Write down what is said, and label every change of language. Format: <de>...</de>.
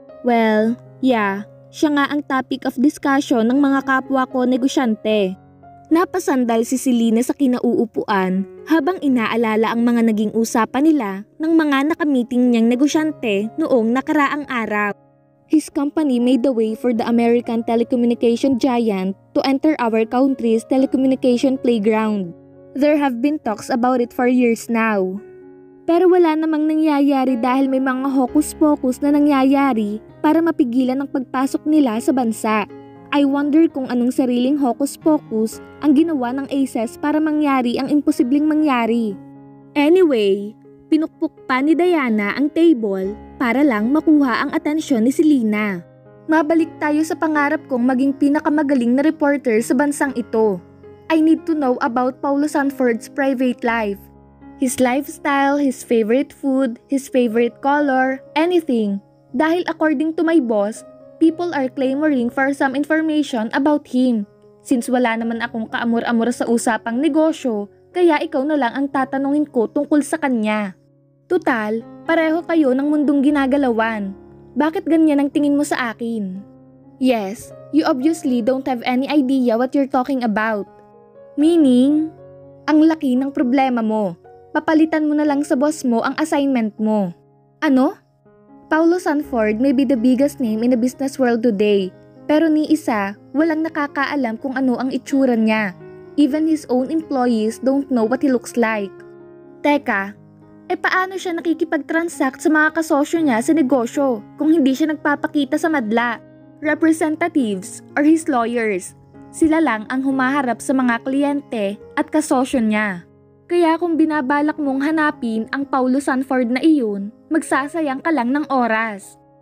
<en>"Well, yeah.</en> <tl>Siya nga ang topic of discussion ng mga kapwa ko negosyante." Napasandal si Selena sa kinauupuan habang inaalala ang mga naging usapan nila ng mga nakamiting niyang negosyante noong nakaraang araw.</tl> <en>His company made the way for the American telecommunication giant to enter our country's telecommunication playground. There have been talks about it for years now.</en> <tl>Pero wala namang nangyayari dahil may mga hocus-pocus na nangyayari para mapigilan ang pagpasok nila sa bansa.</tl> <en>I wonder</en> <tl>kung anong sariling hocus-pocus ang ginawa ng Aces para mangyari ang imposibleng mangyari. Anyway, pinukpok pa ni Diana ang table para lang makuha ang atensyon ni Selena. "Mabalik tayo sa pangarap kong maging pinakamagaling na reporter sa bansang ito.</tl> <en>I need to know about Paulo Sanford's private life. His lifestyle, his favorite food, his favorite color, anything. Dahil according to my boss, people are clamoring for some information about him. Since</en> <tl>wala naman akong kaamor-amor sa usapang negosyo, Kaya ikaw na lang ang tatanungin ko tungkol sa kanya. Tutal, pareho kayo ng mundong ginagalawan. Bakit ganyan ang tingin mo sa akin?</tl> <en>Yes, you obviously don't have any idea what you're talking about.</en> <tl>Meaning, ang laki ng problema mo. Papalitan mo na lang sa boss mo ang assignment mo. Ano?</tl> <en>Paulo Sanford may be the biggest name in the business world today.</en> <tl>Pero ni isa, walang nakakaalam kung ano ang itsura niya.</tl> <en>Even his own employees don't know what he looks like.</en> <tl>Teka, paano siya nakikipag-transact sa mga kasosyo niya sa negosyo kung hindi siya nagpapakita sa madla?</tl> <en>Representatives or his lawyers,</en> <tl>sila lang ang humaharap sa mga kliyente at kasosyo niya. Kaya kung binabalak mong hanapin ang Paulo Sanford na iyon, magsasayang ka lang ng oras.</tl>